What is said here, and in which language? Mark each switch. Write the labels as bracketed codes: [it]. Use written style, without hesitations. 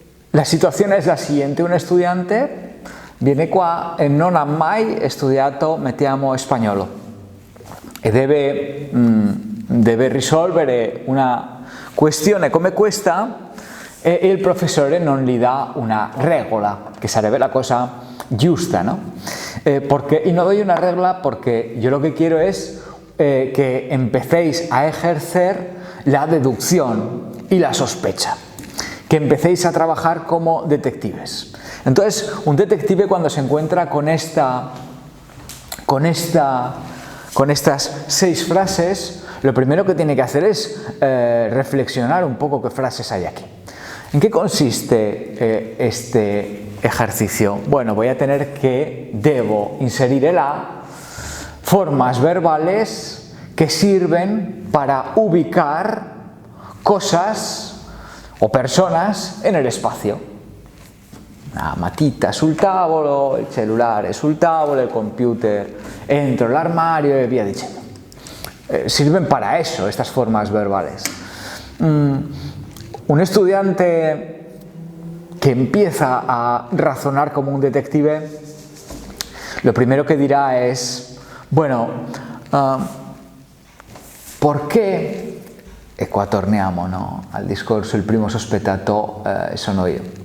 [it] La situazione è [es] la siguiente: un estudiante viene [it] qua e non ha mai studiato, mettiamo, spagnolo e deve risolvere una questione come questa e il professore non gli dà una regola, che sarebbe la cosa giusta, ¿no? [es] Y no doy una regla porque yo lo que quiero es que empecéis a ejercer la deducción y la sospecha, que empecéis a trabajar como detectives. Entonces, un detective, cuando se encuentra con estas 6 frases, lo primero que tiene que hacer es reflexionar un poco qué frases hay aquí. ¿En qué consiste este ejercicio? Bueno, debo inserir el A, formas verbales que sirven para ubicar cosas o personas en el espacio. [it] Una matita sul tavolo, il cellulare sul tavolo, il computer entro l'armario e via dicendo. [es] Sirven para eso, estas formas verbales. Un estudiante que empieza a razonar como un detective, lo primero [it] che dirà es, bueno, perché, e qua torniamo, no, al discorso, il primo sospettato sono io.